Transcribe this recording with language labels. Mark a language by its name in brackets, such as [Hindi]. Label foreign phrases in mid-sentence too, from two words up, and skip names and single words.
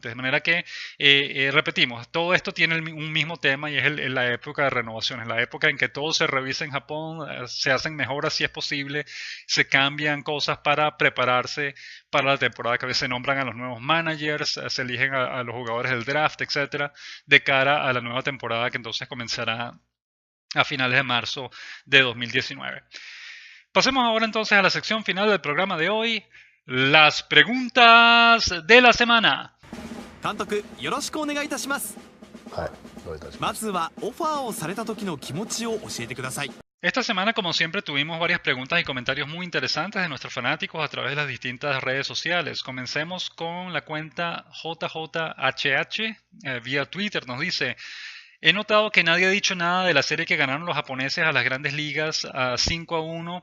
[Spanish] De manera que, repetimos, todo esto tiene un mismo tema y es la época de renovaciones, la época en que todo se revisa en Japón, se hacen mejoras si es posible, se cambian cosas para prepararse para la temporada que a veces se nombran a los nuevos managers, se eligen a los jugadores del draft, etcétera, de cara a la nueva temporada que entonces comenzará a finales de marzo de 2019. Pasemos ahora entonces a la sección final del programa de hoy, las preguntas de la semana. [Japanese] 監督、よろしくお願いいたします。はい、どういたします。まずはオファーをされた時の気持ちを教えてください。 [Spanish] Esta semana, como siempre, tuvimos varias preguntas y comentarios muy interesantes de nuestros fanáticos a través de las distintas redes sociales. Comencemos con la cuenta JJHH vía Twitter. Nos dice: he notado que nadie ha dicho nada de la serie que ganaron los japoneses a las grandes ligas 5-1.